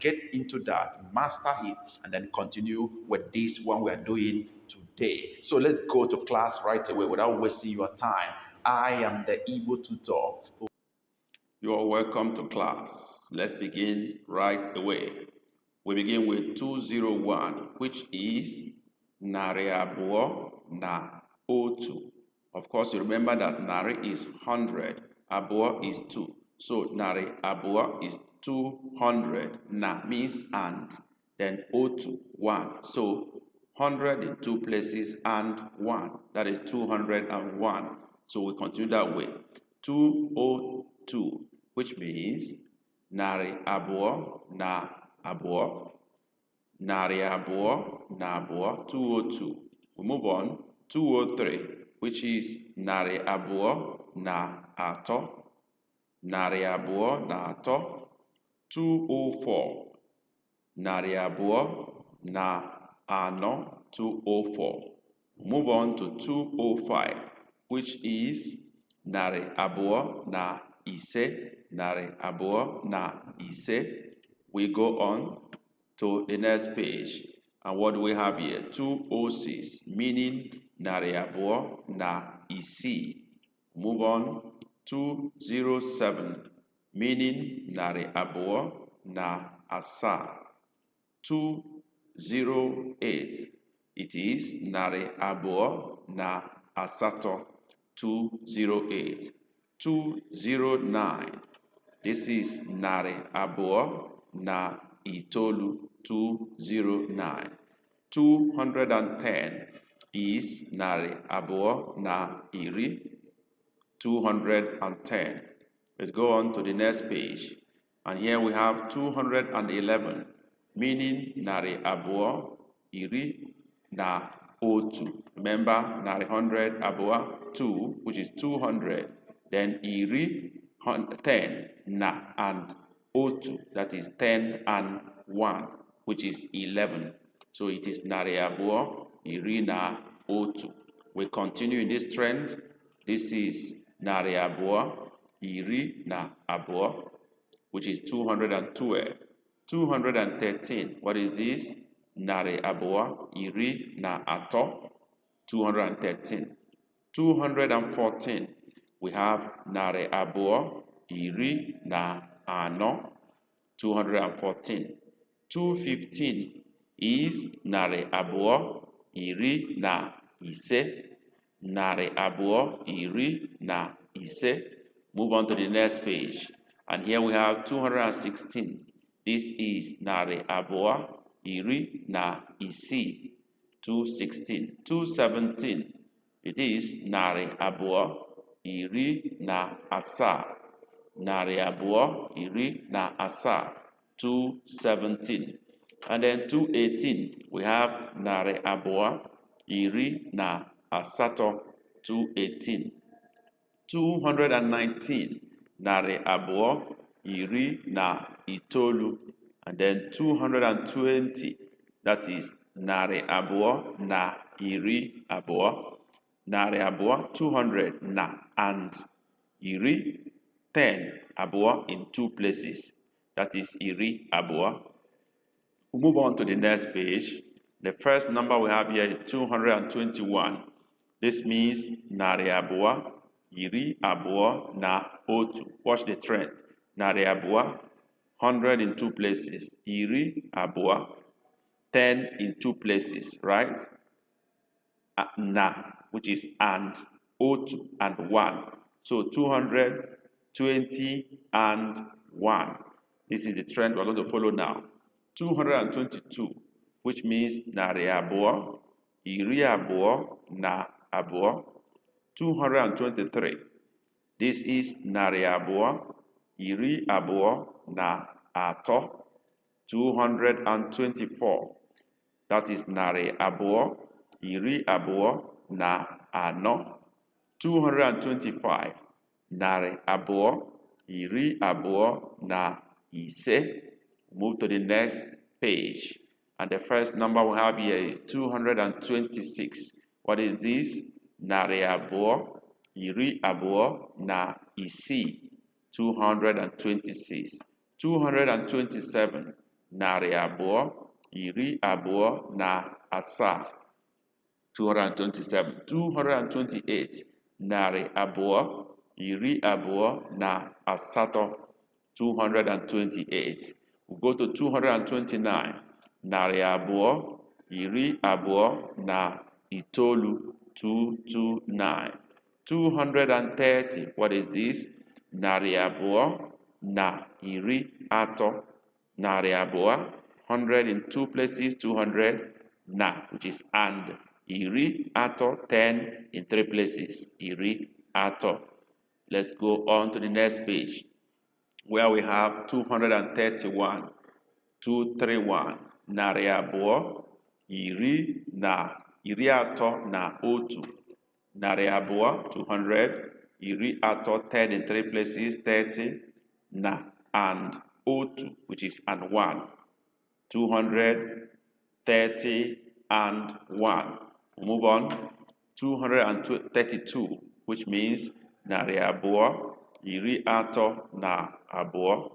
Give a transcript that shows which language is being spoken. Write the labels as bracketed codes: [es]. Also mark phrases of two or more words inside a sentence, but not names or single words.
[en] Get into that, master it, and then continue with this one we are doing today. So let's go to class right away without wasting your time. I am the Igbo tutor. You're welcome to class. Let's begin right away. We begin with 201, which is [ig] narị abụọ na otu. [en] Of course, you remember that narị is 100, abụọ is 2. So [ig] narị abụọ [en] is 200. Na means and. Then otu, 1. So 100 in 2 places and 1. That is 201. So we continue that way. [ig] 202, [en] which means [ig] narị abụọ na abụọ. Narị abụọ na abụọ, 202. [en] We move on. 203, which is [ig] narị abụọ na atọ. Narị abụọ na atọ. 204, narị abụọ na anọ, 204. [en] Move on to 205, which is [ig] narị abụọ na ise. Narị abụọ na ise. [en] We go on to the next page. And what do we have here? [ig] 206, meaning narị abụọ na isii. [en] Move on. [ig] 207, meaning narị abụọ na asaa. 208, [en] it is [ig] narị abụọ na asatọ. 208. 209, [en] this is [ig] narị abụọ na itoolu. 209. 210 is narị abụọ na iri. 210. [en] Let's go on to the next page. And here we have 211, meaning [ig] narị abụọ iri na otu. [en] Remember, narị 100 abụọ 2, which is 200. Then iri 10 na and otu, that is 10 and 1, which is 11. So it is [ig] narị abụọ iri na otu. [en] We continue in this trend. This is [ig] narị abụọ iri na abụọ, [en] which is 212. 213, what is this? [ig] Narị abụọ iri na atọ. 213. 214, [en] we have [ig] narị abụọ iri na anọ. 214. 215 is narị abụọ iri na ise. Narị abụọ iri na ise. [en] Move on to the next page. And here we have 216. This is [ig] narị abụọ iri na isii. 216. 217. It is narị abụọ iri na asaa. Narị abụọ iri na asaa. 217. [en] And then [ig] 218, [en] we have [ig] narị abụọ iri na asatọ. 218. 219, narị abụọ iri na itoolu. [en] And then [ig] 220, [en] that is [ig] narị abụọ na iri abụọ. Narị abụọ, 200 na and iri. [en] 10 abụọ in 2 places, that is [ig] iri abụọ. [en] We'll move on to the next page. The first number we have here is 221. This means [ig] narị abụọ iri abụọ na otu. [en] Watch the trend. [ig] Narị abụọ, [en] 100 in 2 places. [ig] Iri abụọ, [en] 10 in 2 places, right? Na, which is and, otu and 1. So 220 and 1. This is the trend we're going to follow now. [ig] 222, [en] which means [ig] narị abụọ iri abụọ na abụọ. 223. [en] This is [ig] narị abụọ iri abụọ na atọ. 224. [en] That is [ig] narị abụọ iri abụọ na anọ. 225, narị abụọ, iri abụọ na ise. [en] Move to the next page. And the first number we have here is 226. What is this? [ig] Narị abụọ, iri abụọ na isii. 226. 227. Narị abụọ, iri abụọ na asaa. 227. 228. Narị abụọ, iri abụọ na asatọ. 228. [en] We go to 229. [ig] Narị abụọ, iri abụọ na itoolu. 229. 230. [en] What is this? [ig] Narị abụọ na iri atọ. Narị abụọ, [en] 100 in two places, 200 na, which is and. [ig] Iri atọ, [en] 10 in three places, [ig] iri atọ. [en] Let's go on to the next page, where we have 231. 231. [ig] Narị abụọ, iri atọ na otu. Narị abụọ, [en] 200, [ig] iri atọ, [en] 10 in three places, 30 na, and otu, which is and 1. 230 and 1. Move on. [ig] 232, which means narị abụọ, iri atọ na abụọ.